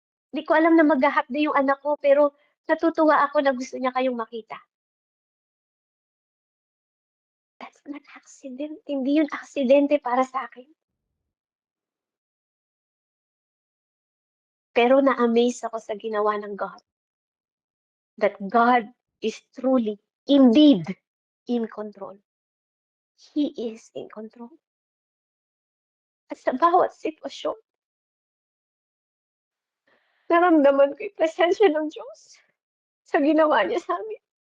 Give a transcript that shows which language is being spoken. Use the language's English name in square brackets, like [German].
[Filipino] Hindi ko alam na mag-half-day yung anak ko, pero natutuwa ako na gusto niya kayong makita. [English] That's not accident. [Filipino] Hindi yun aksidente para sa akin. Pero na-amaze ako sa ginawa ng God. [English] That God is truly, indeed, in control. He is in control. [Filipino] At sa bawat sitwasyon, naramdaman ko yung presensya ng Diyos sa ginawa niya sa amin.